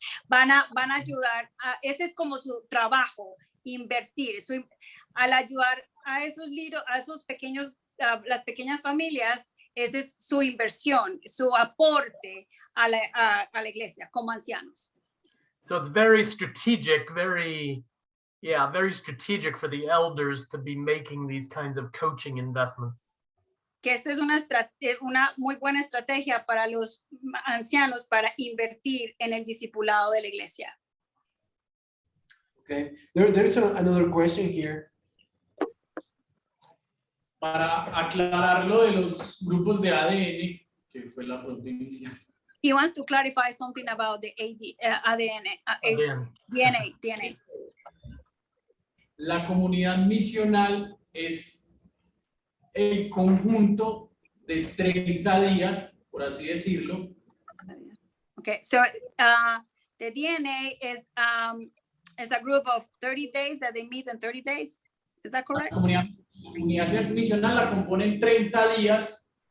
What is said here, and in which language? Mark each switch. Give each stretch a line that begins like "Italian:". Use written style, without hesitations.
Spanish: van a ayudar, ese es como su trabajo, invertir. Al ayudar a esos pequeños, las pequeñas familias, esa es su inversión, su aporte a la iglesia como ancianos.
English: So it's very strategic, very strategic for the elders to be making these kinds of coaching investments.
Spanish: Que esta es una muy buena estrategia para los ancianos para invertir en el discipulado de la iglesia.
English: Okay, there's another question here.
Spanish: Para aclarar lo de los grupos de ADN, que fue la pregunta inicial.
English: He wants to clarify something about the DNA.
Spanish: La comunidad misional es el conjunto de 30 días, por así decirlo.
English: Okay, so the DNA is a group of 30 days that they meet in 30 days. Is that correct?
Spanish: La comunidad misional la componen 30 días.